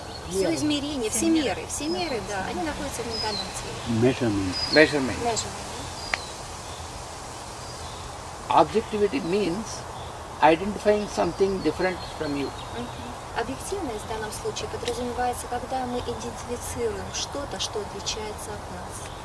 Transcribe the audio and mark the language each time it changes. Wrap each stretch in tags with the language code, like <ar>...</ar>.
<ru>Все измерения, все меры, да, они находятся в ментальном теле.</ru> <en>Measurement. Measurement. Objectivity means identifying something different from you.</en> <ru>Объективность в данном случае подразумевается, когда мы идентифицируем что-то, что отличается от нас.</ru>